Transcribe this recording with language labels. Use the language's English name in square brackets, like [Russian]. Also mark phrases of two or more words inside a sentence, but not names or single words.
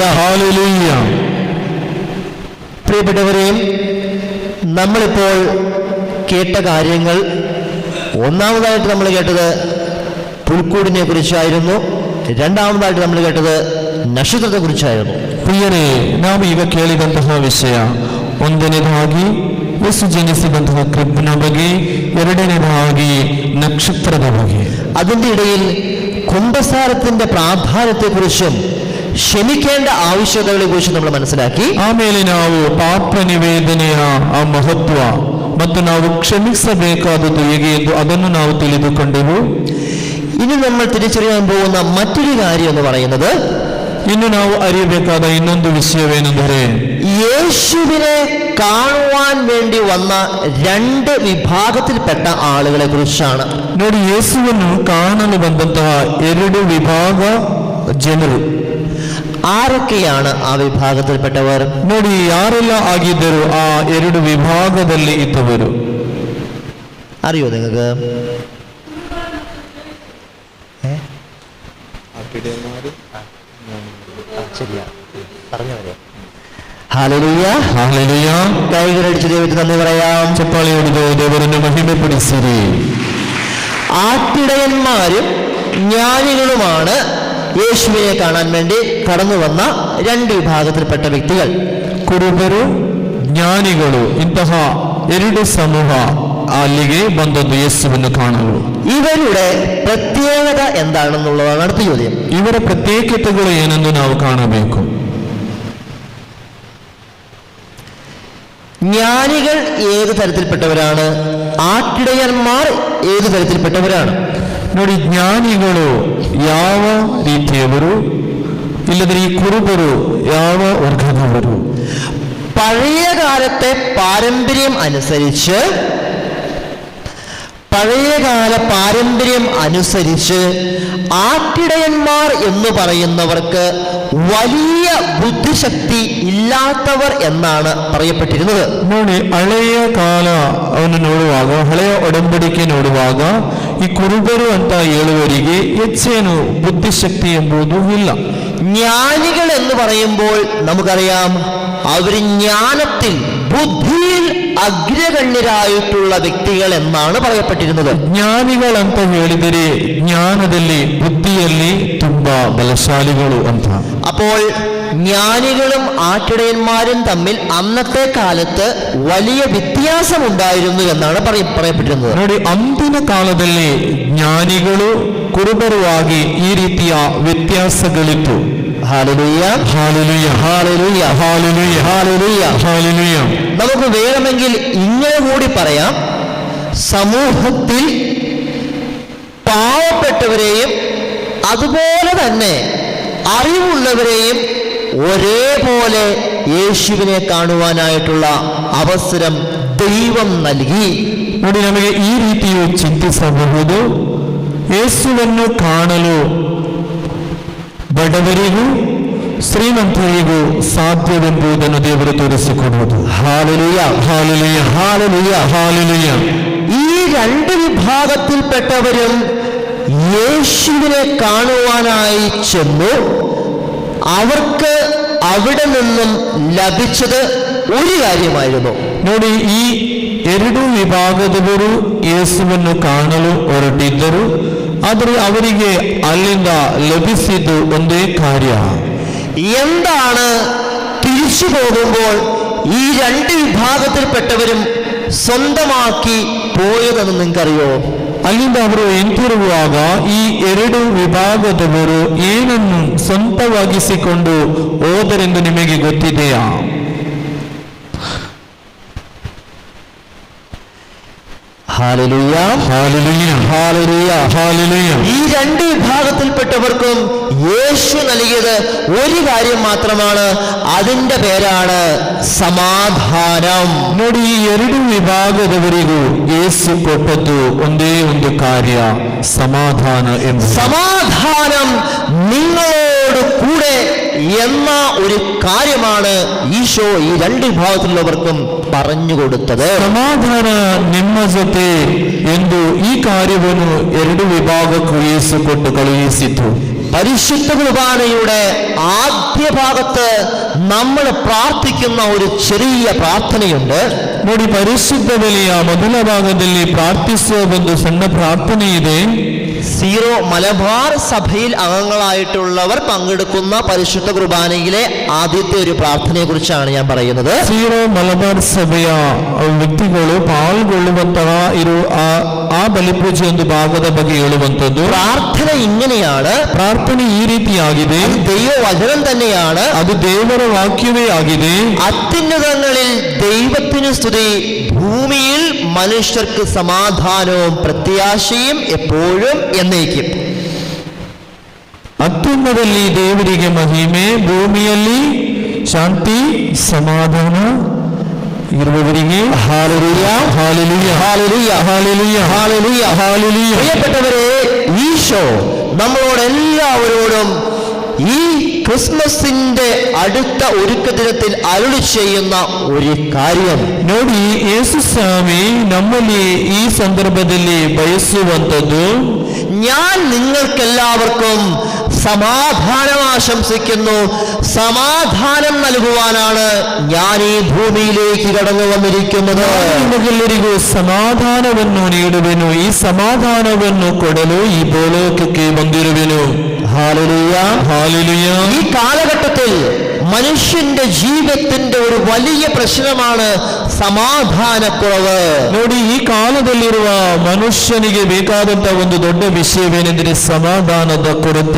[Kannada] ಹಾಲೆಲೂಯ. [Malayalam] പ്രിയപ്പെട്ടവരെയും, നമ്മളിപ്പോൾ കേട്ട കാര്യങ്ങൾ, ഒന്നാമതായിട്ട് നമ്മൾ കേട്ടത് പുൽക്കൂടിനെ കുറിച്ചായിരുന്നു. രണ്ടാമതായിട്ട് നമ്മൾ കേട്ടത് നക്ഷത്രത്തെ കുറിച്ചായിരുന്നു. [Kannada] ಪ್ರಿಯರೇ, ನಾವು ಈಗ ಕೇಳಿದಂತಹ ವಿಷಯ, ಒಂದನೇದಾಗಿ ಯೇಸು ಜನಿಸಿದಂತಹ ಕ್ರಿಬ್ನ ಬಗ್ಗೆ, ಎರಡನೇದಾಗಿ ನಕ್ಷತ್ರದ ಬಗ್ಗೆ. [Malayalam] അതിൻ്റെ ഇടയിൽ കുംഭസാരത്തിന്റെ പ്രാധാന്യത്തെക്കുറിച്ചും ക്ഷമിക്കേണ്ട ആവശ്യകതകളെ കുറിച്ചും നമ്മൾ മനസ്സിലാക്കി. [Kannada] ಆಮೇಲೆ ನಾವು ಪಾಪ ನಿವೇದನೆಯ ಆ ಮಹತ್ವ ಮತ್ತು ನಾವು ಕ್ಷಮಿಸಬೇಕಾದದ್ದು ಹೇಗೆ ಎಂದು ಅದನ್ನು ನಾವು ತಿಳಿದುಕೊಂಡೆವು. [Malayalam] ഇനി നമ്മൾ തിരിച്ചറിയാൻ പോകുന്ന മറ്റൊരു കാര്യം എന്ന് പറയുന്നത്, [Kannada] ಇನ್ನು ನಾವು ಅರಿಯಬೇಕಾದ ಇನ್ನೊಂದು ವಿಷಯವೇನೆಂದರೆ, [Malayalam] യേശുവിനെ കാണുവാൻ വേണ്ടി വന്ന 2 വിഭാഗത്തിൽപ്പെട്ട ആളുകളെ കുറിച്ചാണ്. [Kannada] ನೋಡಿ, ಯೇಸುವನ್ನು ಕಾಣಲು ಬಂದಂತಹ 2 ವಿಭಾಗ ಜನರು. [Malayalam] ആരൊക്കെയാണ് ആ വിഭാഗത്തിൽപ്പെട്ടവർ? [Kannada] ನೋಡಿ, ಯಾರೆಲ್ಲ ಆಗಿದ್ದರು ಆ 2 ವಿಭಾಗದಲ್ಲಿ ಇದ್ದವರು? [Malayalam] അറിയോ നിങ്ങൾക്ക്? ശരിയാ, പറഞ്ഞവരെ. ഹല്ലേലൂയ, [Kannada] ಹಾಲೆಲೂಯ. [Malayalam] കൈകളടിച്ച് ദൈവത്തിന് നന്ദി പറയാം. [Kannada] ಚಪ್ಪಾಳೆ ಹೊಡೆದು ದೇವರನ್ನು ಮಹಿಮೆಪಡಿಸಿರಿ. [Malayalam] ആട്ടിടയന്മാരും ജ്ഞാനികളുമാണ് യേശുവിനെ കാണാൻ വേണ്ടി കടന്നു വന്ന 2 വിഭാഗത്തിൽപ്പെട്ട വ്യക്തികൾ. [Kannada] ಕುರುಬರು, ಜ್ಞಾನಿಗಳು, ಇಂತಹ 2 ಸಮೂಹ ಅಲ್ಲಿಗೆ ಬಂದದ್ದು ಯೇಸುವನ್ನು ಕಾಣಲು. [Malayalam] ഇവരുടെ പ്രത്യേകത എന്താണെന്നുള്ളതാണ് അടുത്ത ചോദ്യം. [Kannada] ಇವರ ಪ್ರತ್ಯೇಕತೆಗಳು ಏನೆಂದು ನಾವು ಕಾಣಬೇಕು. [Malayalam] ജ്ഞാനികൾ ഏത് തരത്തിൽപ്പെട്ടവരാണ്? ആട്ടിടയന്മാർ ഏത് തരത്തിൽപ്പെട്ടവരാണ്? [Kannada] ನೋಡಿ, ಜ್ಞಾನಿಗಳು ಯಾವ ರೀತಿಯವರು, ಇಲ್ಲದ್ರೆ ಈ ಕುರುಬರು ಯಾವ ವರ್ಗದವರು? [Malayalam] പഴയ കാലത്തെ പാരമ്പര്യം അനുസരിച്ച്, പഴയകാല പാരമ്പര്യം അനുസരിച്ച് ആട്ടിടയന്മാർ എന്ന് പറയുന്നവർക്ക് വലിയ ബുദ്ധിശക്തി ഇല്ലാത്തവർ എന്നാണ് പറയപ്പെട്ടിരുന്നത്. [Kannada] ನೋಡಿ, ಹಳೆಯ ಕಾಲ ಅವನ್ನು ನೋಡುವಾಗ, ಹಳೆಯ ಒಡಂಬಡಿಕೆ ನೋಡುವಾಗ, ಈ ಕುರುಬರು ಅಂತ ಹೇಳುವವರಿಗೆ ಹೆಚ್ಚೇನು ಬುದ್ಧಿಶಕ್ತಿ ಎಂಬುದು ಇಲ್ಲ. [Malayalam] ജ്ഞാനികൾ എന്ന് പറയുമ്പോൾ നമുക്കറിയാം, അവർ ജ്ഞാനത്തിൽ അഗ്രഗണ്യരായിട്ടുള്ള വ്യക്തികൾ എന്നാണ് പറയപ്പെട്ടിരുന്നത്. [Kannada] ಜ್ಞಾನಿಗಳು ಅಂತ ಹೇಳಿದರೆ ಜ್ಞಾನದಲ್ಲಿ ಬುದ್ಧಿಯಲ್ಲಿ ತುಂಬಾ ಬಲಶಾಲಿಗಳು ಅಂತ. [Malayalam] അപ്പോൾ ജ്ഞാനികളും ആട്ടിടയന്മാരും തമ്മിൽ അന്നത്തെ കാലത്ത് വലിയ വ്യത്യാസമുണ്ടായിരുന്നു എന്നാണ് പറയപ്പെട്ടിരുന്നത്. [Kannada] ನೋಡಿ, ಅಂದಿನ ಕಾಲದಲ್ಲಿ ಜ್ಞಾನಿಗಳು ಕುರುಬರುವಾಗಿ ಈ ರೀತಿಯ ವ್ಯತ್ಯಾಸಗಳಿತ್ತು. [Malayalam] ഹല്ലേലൂയ, [Kannada] ಹಾಲೆಲೂಯ, [Malayalam] ഹല്ലേലൂയ, [Kannada] ಹಾಲೆಲೂಯ, [Malayalam] ഹല്ലേലൂയ. [Kannada] ಹಾಲೆಲೂയ. [Malayalam] നമുക്ക് വേണമെങ്കിൽ ഇങ്ങനെ കൂടി പറയാം, സമൂഹത്തിൽ പാവപ്പെട്ടവരെയും അതുപോലെ തന്നെ അറിവുള്ളവരെയും ഒരേപോലെ യേശുവിനെ കാണുവാനായിട്ടുള്ള അവസരം ദൈവം നൽകി. [Kannada] ನೋಡಿ, ನಮಗೆ ಈ ರೀತಿಯು ಚಿಂತಿಸಬಹುದು. ಯೇಸುವನ್ನು ಕಾಣಲು ಬಡವರಿಗೂ ಶ್ರೀಮಂತರಿಗೂ ಸಾಧ್ಯವೆಂಬುದನ್ನು ದೇವರು ತೋರಿಸಿಕೊಡುವುದು. [Malayalam] ഹല്ലേലൂയ, [Kannada] ಹಾಲೆಲೂಯ, [Malayalam] ഹല്ലേലൂയ, [Kannada] ಹಾಲೆಲೂಯ. [Malayalam] ഈ രണ്ട് വിഭാഗത്തിൽപ്പെട്ടവരും യേശുവിനെ കാണുവാനായി ചെന്നു. അവർക്ക് അവിടെ നിന്നും ലഭിച്ചത് ഒരു കാര്യമായിരുന്നു. [Kannada] ನೋಡಿ, ಈ ಎರಡು ವಿಭಾಗದವರು ಯೇಸುವನ್ನು ಕಾಣಲು ಹೊರಟಿದ್ದರು. ಆದರೆ ಅವರಿಗೆ ಅಲ್ಲಿಂದ ಲಭಿಸಿದ್ದು ಒಂದೇ ಕಾರ್ಯ. [Malayalam] എന്താണ് തിരിച്ചു പോകുമ്പോൾ ഈ രണ്ട് വിഭാഗത്തിൽപ്പെട്ടവരും സ്വന്തമാക്കി പോയതെന്ന് നിങ്ങൾക്കറിയോ? [Kannada] ಅಲ್ಲಿಂದ ಅವರು ಹಿಂತಿರುಗುವಾಗ ಈ ಎರಡು ವಿಭಾಗದವರು ಏನನ್ನು ಸ್ವಂತವಾಗಿಸಿಕೊಂಡು ಹೋದರೆಂದು ನಿಮಗೆ ಗೊತ್ತಿದೆಯಾ? [Malayalam] ഹല്ലേലൂയ, [Kannada] ಹಾಲೆಲೂಯ, [Malayalam] ഹല്ലേലൂയ, [Kannada] ಹಾಲೆಲೂಯ. [Malayalam] ഈ രണ്ട് വിഭാഗത്തിൽപ്പെട്ടവർക്കും യേശു നൽകിയത് ഒരു കാര്യം മാത്രമാണ്. അതിന്റെ പേരാണ് സമാധാനം. [Kannada] ನೋಡಿ, ಈ ಎರಡು ವಿಭಾಗದವರಿಗೂ ಯೇಸು ಕೊಟ್ಟದ್ದು ಒಂದೇ ಒಂದು ಕಾರ್ಯ, സമാധാന ಎಂಬುದು. [Malayalam] സമാധാനം നിങ്ങളോട് കൂടെ എന്ന ഒരു കാര്യമാണ് ഈശോ ഈ രണ്ട് വിഭാഗത്തിലുള്ളവർക്കും പറഞ്ഞു കൊടുത്തത്. [Kannada] ಸಮಾಧಾನ ನಿಮ್ಮ ಜೊತೆ ಎಂದು ಈ ಕಾರ್ಯವನ್ನು ಎರಡು ವಿಭಾಗಕ್ಕೂ ಯೇಸು ಕೊಟ್ಟು ಕಳುಹಿಸಿತು. [Malayalam] പരിശുദ്ധ കുർബാനയുടെ ആദ്യ ഭാഗത്ത് നമ്മൾ പ്രാർത്ഥിക്കുന്ന ഒരു ചെറിയ പ്രാർത്ഥനയുണ്ട്. [Kannada] ನೋಡಿ, ಪರಿಶುದ್ಧ ಬಲಿಯ ಮೊದಲ ಭಾಗದಲ್ಲಿ ಪ್ರಾರ್ಥಿಸುವ ಒಂದು ಸಣ್ಣ ಪ್ರಾರ್ಥನೆ ಇದೆ. [Malayalam] സീറോ മലബാർ സഭയിൽ അംഗങ്ങളായിട്ടുള്ളവർ പങ്കെടുക്കുന്ന പരിശുദ്ധ കുർബാനയിലെ ആദ്യത്തെ ഒരു പ്രാർത്ഥനയെ കുറിച്ചാണ് ഞാൻ പറയുന്നത്. [Kannada] ಸೀರೋ ಮಲಬಾರ್ ಸಭೆಯ ವ್ಯಕ್ತಿಗಳು ಪಾಲ್ಗೊಳ್ಳುವಂತಹ ಆ ಬಲಿಪೂಜೆ ಒಂದು ಭಾಗದ ಬಗ್ಗೆ ಹೇಳುವಂಥದ್ದು. [Malayalam] പ്രാർത്ഥന ഇങ്ങനെയാണ്. [Kannada] ಪ್ರಾರ್ಥನೆ ಈ ರೀತಿಯಾಗಿದೆ. [Malayalam] അത് ദൈവവചനം തന്നെയാണ്. [Kannada] ಅದು ದೇವರ ವಾಕ್ಯವೇ ಆಗಿದೆ. [Malayalam] അത്യുന്നതങ്ങളിൽ ദൈവത്തിന് സ്തുതി, ഭൂമിയിൽ മനുഷ്യർക്ക് സമാധാനവും പ്രത്യാശയും എപ്പോഴും എന്നേക്കും. [Kannada] ಅತ್ಯುನ್ನದಲ್ಲಿ ದೇವರಿಗೆ ಮಹಿಮೆ, ಭೂಮಿಯಲ್ಲಿ ಶಾಂತಿ ಸಮಾಧಾನ ಇರುವವರಿಗೆ. [Malayalam] ഹല്ലേലൂയ, [Kannada] ಹಾಲೆಲೂಯ, [Malayalam] ഹല്ലേലൂയ, [Kannada] ಹಾಲೆಲೂಯ, [Malayalam] ഹല്ലേലൂയ, [Kannada] ಹಾಲೆಲൂಯ. [Malayalam] പ്രിയപ്പെട്ടവരെ, ഈശോ നമ്മളോട് എല്ലാവരോടും ഈ ക്രിസ്മസിന്റെ അടുത്ത ഒരുക്ക ദിനത്തിൽ അരുളി ചെയ്യുന്ന ഒരു കാര്യം. [Kannada] ನೋಡಿ, ಯೇಸು ಸ್ವಾಮಿ ನಮ್ಮಲ್ಲಿ ಈ ಸಂದರ್ಭದಲ್ಲಿ ಬಯಸುವಂಥದ್ದು, [Malayalam] ഞാൻ നിങ്ങൾക്കെല്ലാവർക്കും സമാധാനം ആശംസിക്കുന്നു. സമാധാനം നൽകുവാനാണ് ഞാൻ ഈ ഭൂമിയിലേക്ക് കടന്നു വന്നിരിക്കുന്നത്. [Kannada] ನಿಮಗೆಲ್ಲರಿಗೂ ಸಮಾಧಾನವನ್ನು ನೀಡುವೆನು, ಈ ಸಮಾಧಾನವನ್ನು ಕೊಡಲು ಈ ಭೂಲೋಕಕ್ಕೆ ಬಂದಿರುವೆನು. [Malayalam] ഹല്ലേലൂയ, [Kannada] ಹಾಲೆಲೂಯ. [Malayalam] ഈ കാലഘട്ടത്തിൽ മനുഷ്യന്റെ ജീവിതത്തിന്റെ ഒരു വലിയ പ്രശ്നമാണ് സമാധാനക്കുറവ്. [Kannada] ನೋಡಿ, ಈ ಕಾಲದಲ್ಲಿರುವ ಮನುಷ್ಯನಿಗೆ ಬೇಕಾದಂತಹ ಒಂದು ದೊಡ್ಡ ವಿಷಯವೇನೆಂದರೆ ಸಮಾಧಾನದ ಕೊರತೆ.